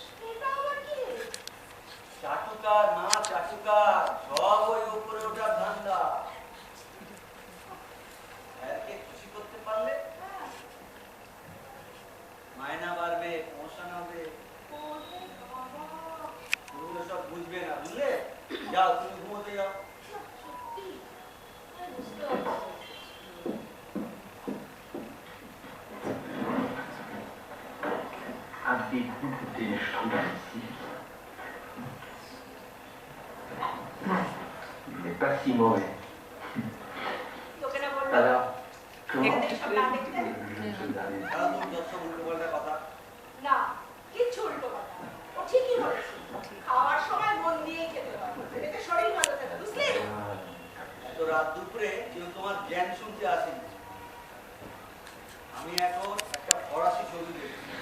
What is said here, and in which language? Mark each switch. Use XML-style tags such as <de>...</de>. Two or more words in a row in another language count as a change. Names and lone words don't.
<bn>চাটুকার না চাটুকার, সব ওই উপরে ওঠার ধান্দা। স্যারকে খুশি করতে পারলে মায়না বাড়বে, প্রমোশন হবে। তুমি সব বুঝবে না, বুঝলে? যাও তুমি ঘুমোতে যাও।</bn> <fr>Avez-vous des choses ici? Il n'est pas si mauvais. Alors, comment tu fais</fr> <bn>না, কিচ্ছু উল্টো কথা। ও ঠিকই বলেছে। খাওয়ার সময় মন দিয়ে খেতে হবে, এতে শরীর ভালো থাকে, বুঝলি? এত রাত দুপুরে কেউ তোমার জ্ঞান শুনতে আসেনি। আমি এখন একটা ফরাসি ছবি দেখছি।</bn>